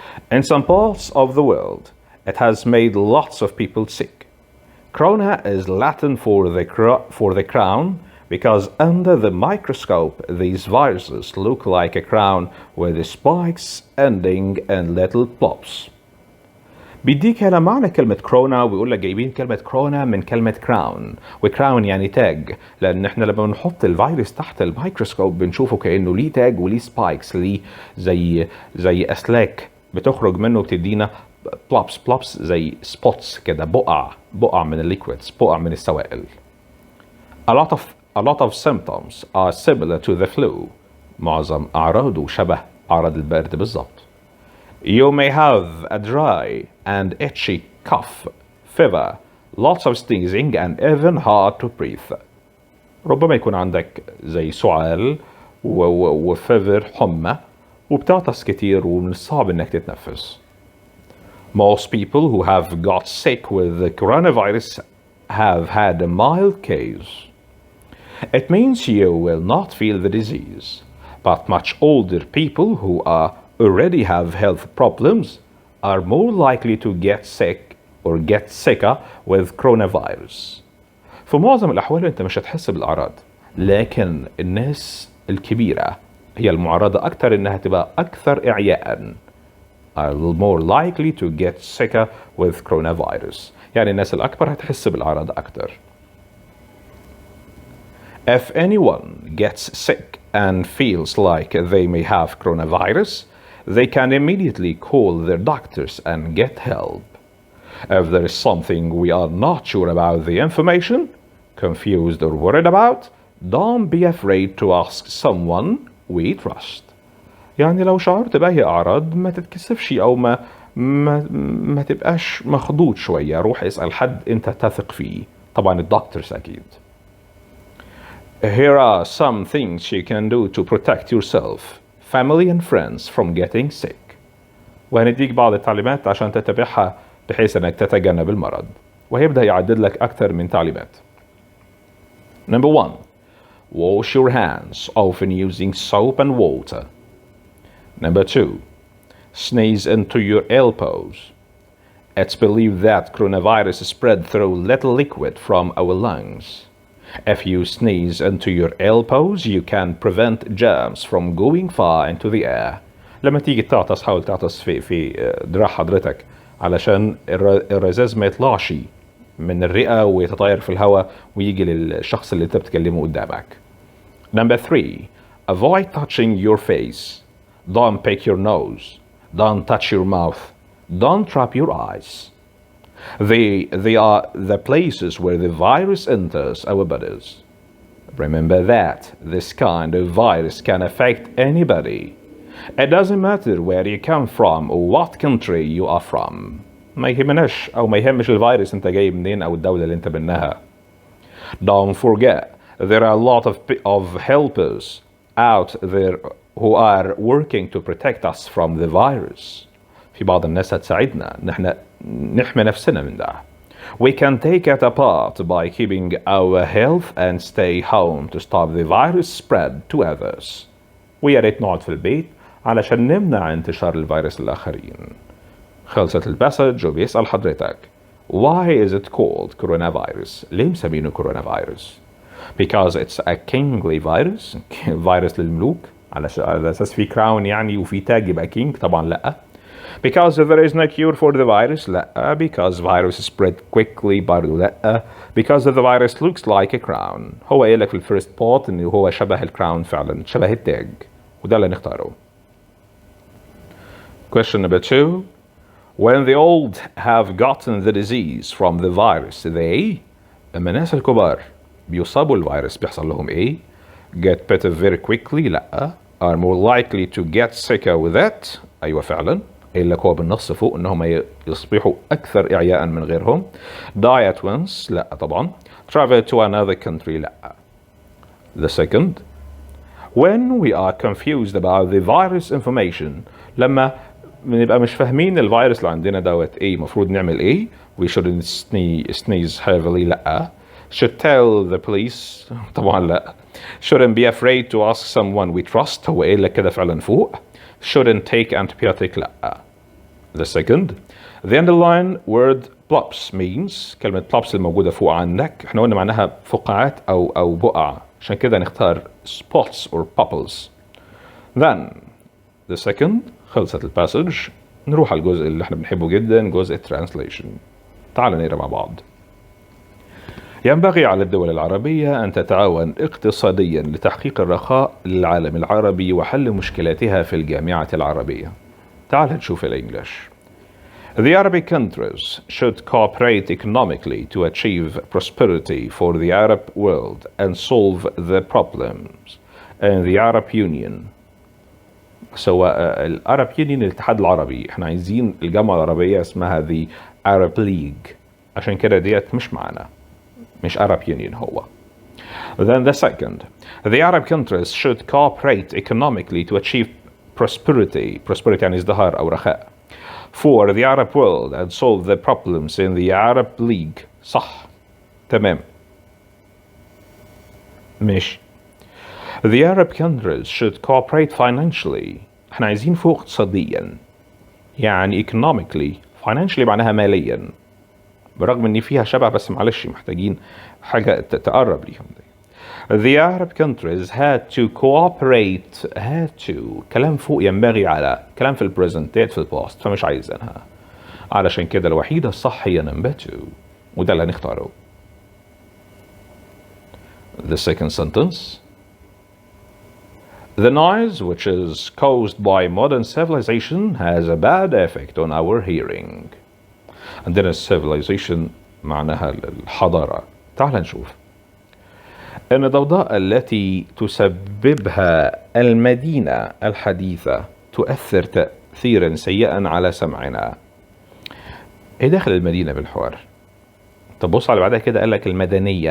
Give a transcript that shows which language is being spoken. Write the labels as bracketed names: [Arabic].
[English] In some parts of the world, it has made lots of people sick. Corona is Latin for the crown because under the microscope these viruses look like a crown with the spikes ending in little blobs. [Arabic] بيديك هنا معنى كلمة كورونا ويقول لك جايبين كلمة كورونا من كلمة كراون وكراون يعني تاج لأن احنا لما بنحط الفيروس تحت الميكروسكوب بنشوفه كأنه ليه تاج وليه سبايكس ليه زي أسلاك بتخرج منه بتدينا بلوبس زي سبوتس كده بقع من الليكويدز بقع من السوائل. [English] A lot of symptoms are similar to the flu. [Arabic] معظم أعراضه شبه أعراض البرد بالضبط. [English] You may have a dry and itchy cough, fever, lots of sneezing and even hard to breathe. [Arabic] ربما يكون عندك زي سعال وفيفر حمى وبتعطس كتير ومن الصعب انك تتنفس. [English] Most people who have got sick with the coronavirus have had a mild case. It means you will not feel the disease, but much older people who already have health problems are more likely to get sick or get sicker with coronavirus. [Arabic] في معظم الأحوال أنت مش هتحس بالأعراض لكن الناس الكبيرة هي المعرضة أكثر إنها تبقى أكثر إعياءً [English] are more likely to get sicker with coronavirus. [Arabic] يعني الناس الأكبر هتحس بالأعراض أكثر. [English] If anyone gets sick and feels like they may have coronavirus, they can immediately call their doctors and get help. If there is something we are not sure about the information, confused or worried about, don't be afraid to ask someone we trust. [Arabic] يعني لو شعرت بأي أعراض ما تتكسفش أو ما تبقاش مخضوض شوية روح اسأل حد أنت تثق فيه طبعا الدكتورز أكيد. [English] Here are some things you can do to protect yourself, family and friends from getting sick. [Arabic] وهنديك بعض التعليمات عشان تتبعها بحيث أنك تتجنب المرض وهيبدأ يعدد لك أكثر من تعليمات. [English] Number 1. Wash your hands, often using soap and water. Number 2. Sneeze into your elbows. It's believed that coronavirus is spread through little liquid from our lungs. If you sneeze into your elbows, you can prevent germs from going far into the air. [Arabic] لما تيجي تعطس حاول تعطس في دراع حضرتك علشان الرذاذ ما يطلعش من الرئة ويتطاير في الهواء ويجي للشخص اللي انت بتكلمه قدامك. [English] Number 3. Avoid touching your face. Don't pick your nose. Don't touch your mouth. Don't rub your eyes. They are the places where the virus enters our bodies. Remember that this kind of virus can affect anybody. It doesn't matter where you come from or what country you are from. [Arabic] ما يهمناش أو ما يهمش الفيروس أنت جاي منين أو الدولة اللي أنت منها. [English] Don't forget there are a lot of helpers out there who are working to protect us from the virus. [Arabic] في بعض الناس هتساعدنا ان احنا نحمي نفسنا من ده. [English] We can take it apart by keeping our health and stay home to stop the virus spread to others. [Arabic] ويا ريت نقعد في البيت علشان نمنع انتشار الفيروس للآخرين. خلصت الباسج وبيسأل حضرتك [English] Why is it called coronavirus؟ [Arabic] ليه مسمينه كورونا فيروس؟ [English] Because it's a kingly virus. [Arabic] فيروس للملوك على أساس في كراون يعني وفي تاج يبقى كينج. طبعا لأ. [English] Because there is no cure for the virus. [Arabic] لأ. [English] Because virus spread quickly. [Arabic] برضو لأ. [English] Because the virus looks like a crown. [Arabic] هو قايل لك في الفيرست بارت إنه هو شبه الكراون فعلا، شبه التاج، وده اللي نختاره. [English] Question number 2. When the old have gotten the disease from the virus, they [Arabic] لما الناس الكبار بيصابوا الفيروس بيحصل لهم ايه؟ [English] Get better very quickly. [Arabic] لأ. [English] Are more likely to get sicker with it. [Arabic] أيوة فعلا. قايل لك هو بالنص فوق إنهم يصبحوا أكثر إعياء من غيرهم. [English] Die at once. [Arabic] لأ طبعا. [English] Travel to another country. [Arabic] لأ. [English] The second. When we are confused about the virus information. [Arabic] لما بنبقى مش فاهمين الفيروس اللي عندنا دوت ايه المفروض نعمل ايه. [English] We shouldn't sneeze heavily. [Arabic] لأ. [English] Should tell the police. [Arabic] طبعا لأ. [English] Shouldn't be afraid to ask someone we trust. [Arabic] هو قايل لك كده فعلا فوق. [English] Shouldn't take antibiotic. [Arabic] لأ. [English] The second. The underlined word plops means [Arabic] كلمة plops الموجودة فوق عندك احنا قلنا معناها فقاعات أو بقع، عشان كده نختار [English] spots or bubbles. Then the second. [Arabic] خلصت الباسج. نروح على الجزء اللي احنا بنحبه جدا، جزء translation. تعال نقرا مع بعض. ينبغي على الدول العربية أن تتعاون اقتصاديا لتحقيق الرخاء للعالم العربي وحل مشكلاتها في الجامعة العربية. تعال نشوف الإنجليش. [English] The Arabic countries should cooperate economically to achieve prosperity for the Arab world and solve the problems in the Arab Union. [Arabic] سواء العرب يونيون الاتحاد العربي، احنا عايزين الجامعة العربية اسمها the Arab League، عشان كده ديت مش معنا، مش Arab Union هو. [English] Then the second. The Arab countries should cooperate economically to achieve prosperity. [Arabic] Prosperity يعني ازدهار أو رخاء. [English] For the Arab world and solve the problems in the Arab League. [Arabic] صح. تمام. ماشي. [English] The Arab countries should cooperate financially. [Arabic] احنا عايزين فوق اقتصاديا. يعني [English] economically. Financially [Arabic] معناها ماليا. برغم ان فيها شبه بس معلش محتاجين حاجة تقرب ليهم. [English] The Arab countries had to cooperate. had to. [Arabic] كلام فوق ينبغي على. كلام في البريزنتات في الباست فمش عايزينها. علشان كده الوحيدة الصح هي number 2. وده اللي هنختاره. [English] The second sentence. The noise which is caused by modern civilization has a bad effect on our hearing. [Arabic] عندنا civilization معناها الحضارة. تعال نشوف. أن الضوضاء التي تسببها المدينة الحديثة تؤثر تأثيرا سيئا على سمعنا. ايه داخل المدينة بالحوار؟ طب بص على بعدها كده، قال لك المدنية.